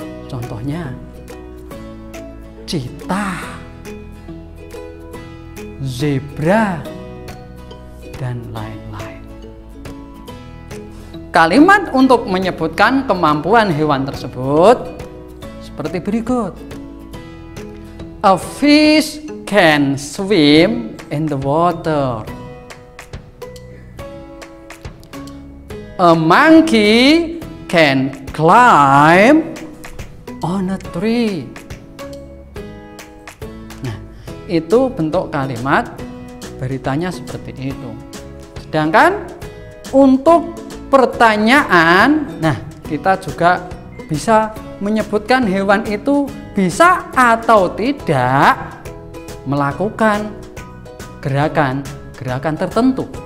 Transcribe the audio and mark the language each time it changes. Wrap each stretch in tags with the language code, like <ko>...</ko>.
<id>Contohnya cheetah, zebra, dan lain-lain. Kalimat untuk menyebutkan kemampuan hewan tersebut seperti berikut.</id> <en>A fish can swim in the water. A monkey can climb on a tree.</en> <id>Nah, itu bentuk kalimat beritanya seperti itu. Sedangkan untuk pertanyaan, nah kita juga bisa menyebutkan hewan itu bisa atau tidak melakukan gerakan tertentu.</id>